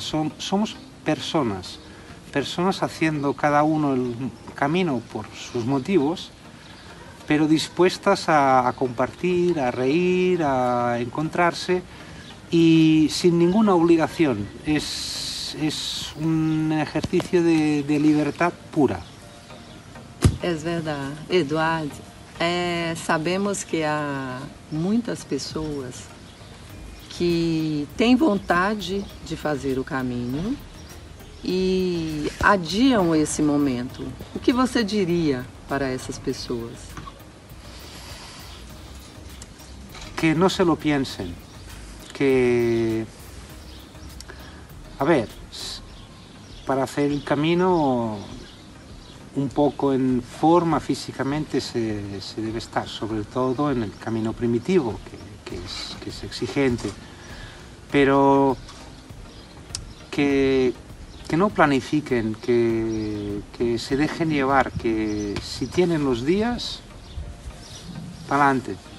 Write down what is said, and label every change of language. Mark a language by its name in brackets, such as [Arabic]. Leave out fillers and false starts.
[Spanish] Somos personas haciendo cada uno el camino por sus motivos, pero dispuestas a compartir, a reír, a encontrarse y sin ninguna obligación. Es un ejercicio de libertad pura. [Portuguese] Es verdade. Eduard, sabemos que há muitas pessoas que têm vontade de fazer o caminho e adiam esse momento. O que você diria para essas pessoas? [Spanish] Que no se lo piensen, que, a ver, para hacer el camino un poco en forma físicamente se debe estar, sobre todo en el camino primitivo, que es exigente, pero que no planifiquen, que se dejen llevar, que si tienen los días, para adelante.